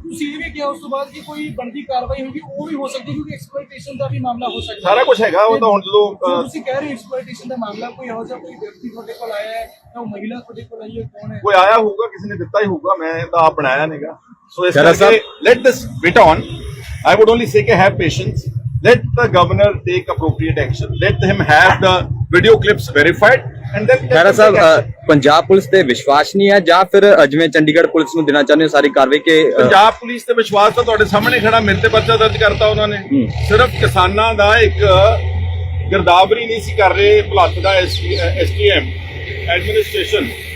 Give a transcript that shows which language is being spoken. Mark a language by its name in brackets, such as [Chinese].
[Punjabi] ਤੁਸੀਂ ਇਹ ਵੀ ਕਿਹਾ ਉਸ ਤੋਂ ਬਾਅਦ ਕਿ ਕੋਈ ਬਣਦੀ ਕਾਰਵਾਈ ਹੋਗੀ, ਉਹ ਵੀ ਹੋ ਸਕਦੀ ਕਿਉਂਕਿ ਐਕਸਪਲੋਇਟੇਸ਼ਨ ਦਾ ਵੀ ਮਾਮਲਾ ਹੋ ਸਕਦਾ ਸਾਰਾ ਕੁਝ ਹੈਗਾ। ਉਹ ਤਾਂ ਹੁਣ ਜਦੋਂ ਤੁਸੀਂ ਕਹਿ ਰਹੇ ਹੋ ਐਕਸਪਲੋਇਟੇਸ਼ਨ ਦਾ ਮਾਮਲਾ, ਕੋਈ ਇਹੋ ਜਿਹਾ ਕੋਈ ਵਿਅਕਤੀ ਤੁਹਾਡੇ ਕੋਲ ਆਇਆ ਹੈ ਜਾਂ ਉਹ ਮਹਿਲਾ ਤੁਹਾਡੇ ਕੋਲ ਆਈ ਹੈ, ਕੌਣ ਹੈ? ਕੋਈ ਆਇਆ ਹੋਊਗਾ, ਕਿਸੇ ਨੇ ਦਿੱਤਾ ਹੀ ਹੋਊਗਾ, ਮੈਂ ਤਾਂ ਆਪ ਬਣਾਇਆ ਨਹੀਂਗਾ। ਸੋ ਇਸ ਖਹਿਰਾ ਕਰਕੇ [English] Let this bit on. I would only say have patience. Let the governor take appropriate action. Let him have the video clips verified and then [Punjabi] Khaira Sahib Punjab police ਤੇ ਵਿਸ਼ਵਾਸ ਨਹੀਂ ਹੈ ਜਾਂ ਫਿਰ ਜਿਵੇਂ ਚੰਡੀਗੜ੍ਹ ਪੁਲਿਸ ਨੂੰ ਦੇਣਾ ਚਾਹੁੰਦੇ ਹੋ ਸਾਰੀ ਕਾਰਵਾਈ ਕਿ ਪੰਜਾਬ ਪੁਲਿਸ ਤੇ ਵਿਸ਼ਵਾਸ ਤਾਂ ਤੁਹਾਡੇ ਸਾਹਮਣੇ ਖੜਾ, ਮੇਰੇ ਤੇ ਪਰਚਾ ਦਰਜ ਕਰਤਾ ਉਹਨਾਂ ਨੇ। ਸਿਰਫ ਕਿਸਾਨਾਂ ਦਾ ਇੱਕ ਗਿਰਦਾਵਰੀ ਨਹੀਂ ਸੀ ਕਰ ਰਹੇ ਭੁਲੱਥ ਦਾ STM ਐਡਮਿਨਿਸਟ੍ਰੇਸ਼ਨ।